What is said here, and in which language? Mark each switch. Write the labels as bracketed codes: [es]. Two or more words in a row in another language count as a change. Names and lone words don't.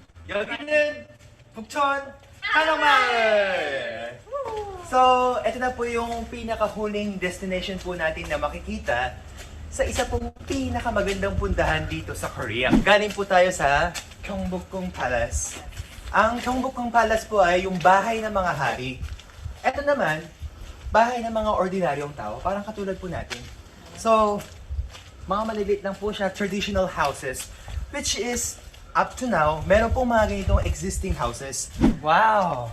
[ko] 여기는 북촌 한옥마을! [tl] So, ito na po yung pinaka-huling destination po natin na makikita sa isa pong pinakamagandang pundahan dito sa Korea. Galing po tayo sa Gyeongbokgung Palace. Ang Gyeongbokgung Palace po ay yung bahay ng mga hari. Ito naman, bahay ng mga ordinaryong tao, parang katulad po natin. So, mga maliliit lang po siya, [en] traditional houses, which is, up to now, [tl] meron pong mga ganitong [en] existing houses. [tl] Wow!